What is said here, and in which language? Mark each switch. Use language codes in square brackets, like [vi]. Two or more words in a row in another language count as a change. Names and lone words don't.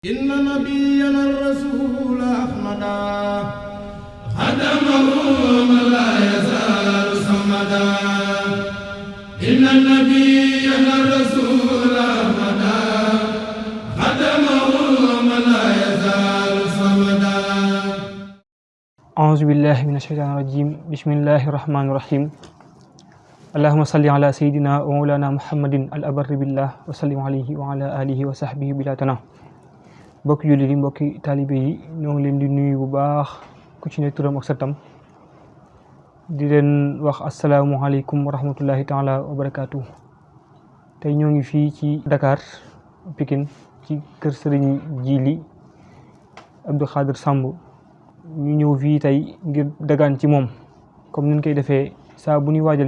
[ar] إن نبينا الرسول أحمدا خدمه من لا يزال صمدا إن نبينا الرسول أحمدا خدمه من لا يزال صمدا أعوذ بالله من الشيطان الرجيم بسم الله الرحمن الرحيم اللهم صل على سيدنا ومولانا محمد الأبر بالله وسلم عليه وعلى آله وصحبه بلا تناه [wo] mbokki jullit yi mbokki taalibe yi ñoo ngi leen di nuyu bu baax ku ci ne turam ak santam di leen wax [ar] السلام عليكم ورحمة الله تعالى وبركاته. [wo] tey ñoo ngi fii ci Dakar Pikine ci kër Sëriñ Jili Abdou Khadir Samb ñu ñëw fii tey ngir dagaan ci moom comme niñ koy defee saa bu ñuy waajal